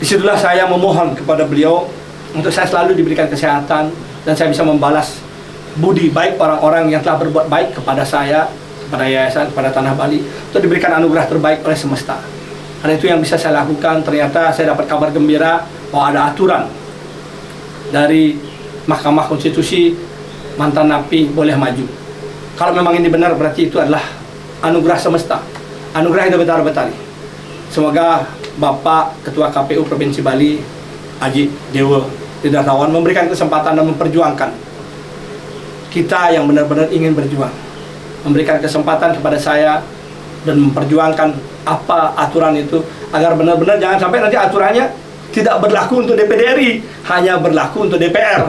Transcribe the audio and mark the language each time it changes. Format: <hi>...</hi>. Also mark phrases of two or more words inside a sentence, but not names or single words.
<id>Disitulah saya memohon kepada beliau untuk saya selalu diberikan kesehatan dan saya bisa membalas budi baik orang-orang yang telah berbuat baik kepada saya, kepada yayasan, kepada tanah Bali, untuk diberikan anugerah terbaik oleh semesta. Karena itu yang bisa saya lakukan. Ternyata saya dapat kabar gembira bahwa ada aturan dari Mahkamah Konstitusi, mantan napi boleh maju. Kalau memang ini benar, berarti itu adalah anugerah semesta, anugerah Ida Betara Betari. Semoga Bapak Ketua KPU Provinsi Bali, Aji Dewa Didartawan, memberikan kesempatan dan memperjuangkan kita yang benar-benar ingin berjuang, memberikan kesempatan kepada saya dan memperjuangkan apa aturan itu, agar benar-benar jangan sampai nanti aturannya tidak berlaku untuk DPD RI, hanya berlaku untuk DPR.</id>